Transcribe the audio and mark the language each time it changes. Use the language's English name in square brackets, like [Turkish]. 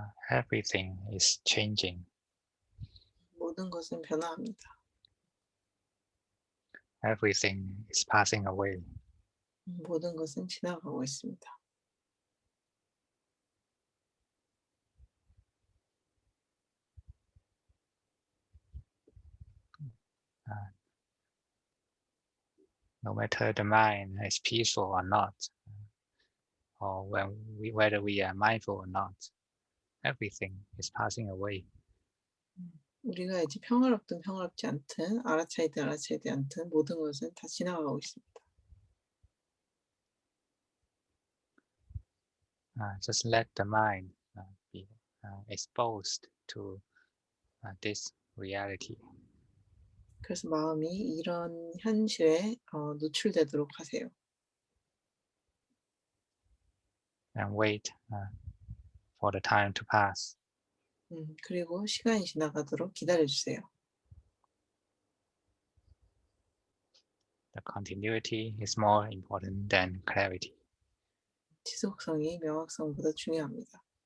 [English] everything is changing. [Korean] 모든 것은 변화합니다. [English] Everything is passing away. [Korean] 모든 것은 지나가고 있습니다. [English] No matter the mind is peaceful or not, or whether we are mindful or not, everything is passing away. [Korean] 우리가 이제 평화롭든 평화롭지 않든 알아차리든 알아차리지 않든 모든 것은 다 지나가고 있습니다. [English] Just let the mind be exposed to this reality. [Korean] 그래서 마음이 이런 현실에 노출되도록 하세요. [English] And wait for the time to pass. [Korean] 그리고 시간이 지나가도록 기다려주세요. [English] The continuity is more important than clarity. [Korean] 지속성이 명확성보다 중요합니다.